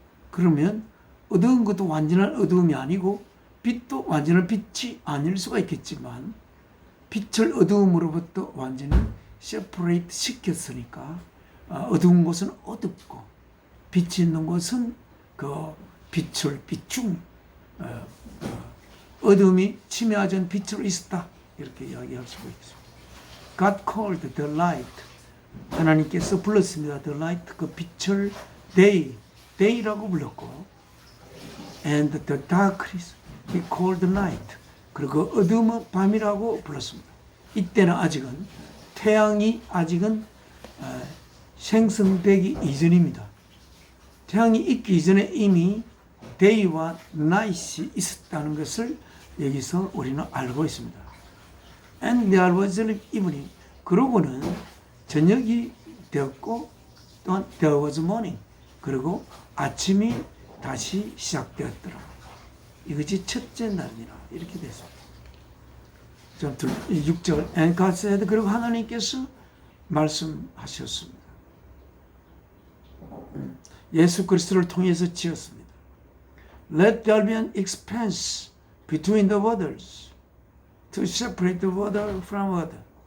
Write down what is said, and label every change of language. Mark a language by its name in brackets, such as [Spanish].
[Korean] 그러면 어두운 것도 완전한 어두움이 아니고 빛도 완전한 빛이 아닐 수가 있겠지만 빛을 어두움으로부터 완전히 세퍼레이트 시켰으니까 어두운 곳은 어둡고 빛이 있는 곳은 그 빛을 비춤 어둠이 침해하지 않은 빛으로 있었다. 이렇게 이야기할 수가 있습니다. [English] God called the light. [Korean] 하나님께서 불렀습니다. [English] The light, [Korean] 그 빛을 [English] day라고 불렀고 and the darkness he called night. [Korean] 그리고 어둠은 밤이라고 불렀습니다. 이때는 아직은 태양이 아직은 생성되기 이전입니다. 태양이 있기 이전에 이미 day와 night이 있었다는 것을 여기서 우리는 알고 있습니다. [English] And there was evening. [Korean] 그러고는 저녁이 되었고 또한 [English] there was morning. [Korean] 그리고 아침이 다시 시작되었더라. 이것이 첫째 날이라 이렇게 됐습니다. [English] 6절 And God said. [Korean] 그리고 하나님께서 말씀하셨습니다. 예수 그리스도를 통해서 지었습니다. [English] Let there be an expanse between the waters to separate the water from water.